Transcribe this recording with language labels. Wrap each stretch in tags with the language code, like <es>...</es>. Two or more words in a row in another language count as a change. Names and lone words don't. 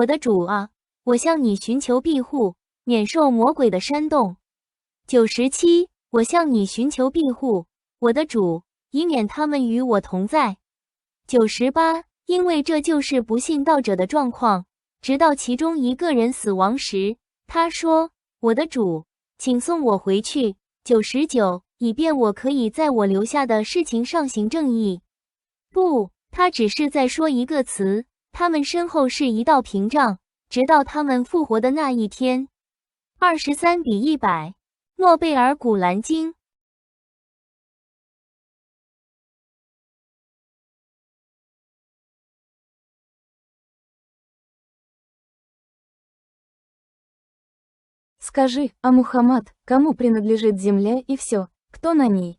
<zh>的主啊，我向你寻求庇护，免受魔鬼的煽动。97，我向你寻求庇护，我的主，以免他们与我同在。98，因为这就是不信道者的状况，直到其中一个人死亡时，他说，我的主，请送我回去。99，以便我可以在我留下的事情上行正义。不，他只是在说一个词，他们身后是一道屏障，直到他们复活的那一天。23:100，诺贝尔古兰经。</zh> <ru>Скажи, а Мухаммад, кому принадлежит земля и все, кто на ней?</ru>